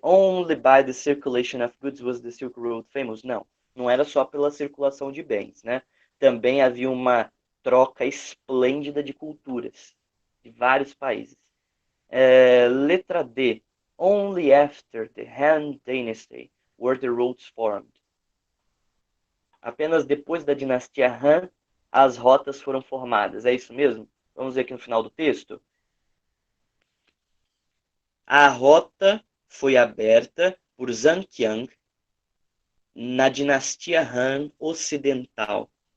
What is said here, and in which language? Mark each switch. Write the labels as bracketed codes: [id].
[en] Only by the circulation of goods was the Silk Road famous. [pt] Não era só pela circulação de bens, né? Também havia uma troca esplêndida de culturas de vários países. Letra D. [en] Only after the Han Dynasty were the roads formed. [pt] Apenas depois da dinastia Han, as rotas foram formadas. É isso mesmo? Vamos ver aqui no final do texto. A rota foi aberta por Zhang Qiang na dinastia Han Ocidental.